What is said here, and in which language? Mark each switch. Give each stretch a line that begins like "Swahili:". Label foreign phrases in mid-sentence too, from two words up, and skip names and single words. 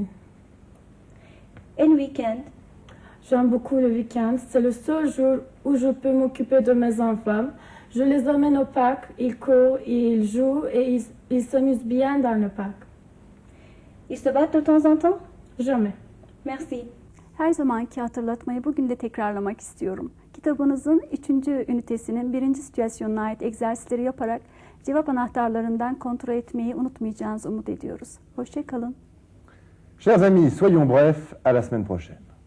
French: Et le week-end? J'aime beaucoup le week-end. C'est le seul jour où je peux m'occuper de mes enfants. Je les emmène au parc, ils courent, ils jouent et ils s'amusent bien dans le parc. Ils se battent de temps en temps? Jamais. Merci.
Turkish: Her zamanki hatırlatmayı bugün de tekrarlamak istiyorum. Kitabınızın 3. ünitesinin 1. situasyonuna ait egzersizleri yaparak cevap anahtarlarından kontrol etmeyi unutmayacağınızı umut ediyoruz. Hoşça kalın.
French: Chers amis, soyons brefs, à la semaine prochaine.